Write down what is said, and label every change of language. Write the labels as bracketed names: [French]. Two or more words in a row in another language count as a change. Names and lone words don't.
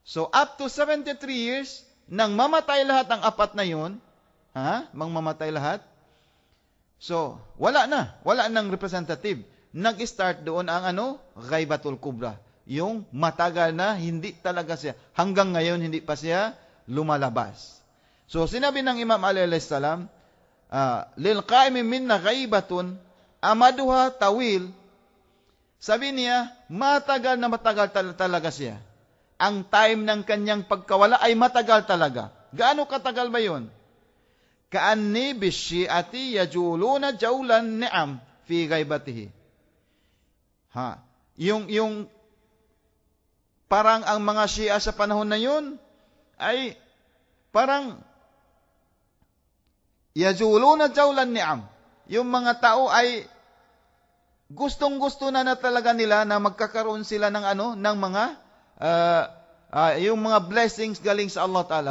[Filipino] So, [English] up to 73 years, [Filipino] nang mamatay lahat ang apat na yun, mamamatay lahat, so, wala nang representative. Nag-start doon ang Ghaibatul Kubra. Yung matagal na, hindi talaga siya. Hanggang ngayon, hindi pa siya lumalabas. So, sinabi ng Imam Ali [Arabic] عليه السلام, للقائم منا غيبة أمدها طويل. [Filipino] Sabi niya, matagal na matagal talaga siya. Ang time ng kanyang pagkawala ay matagal talaga. Gaano katagal ba yun? [Arabic] كأني بشيعتي يجولون جولان النعم في غيبته. [Filipino] Yung parang ang mga Shia sa panahon na yun ay parang [Arabic] يجولون جولان النعم. [Filipino] Yung mga tao ay gustong-gusto na talaga nila na magkakaroon sila ng mga yung mga blessings galing sa Allah Ta'ala.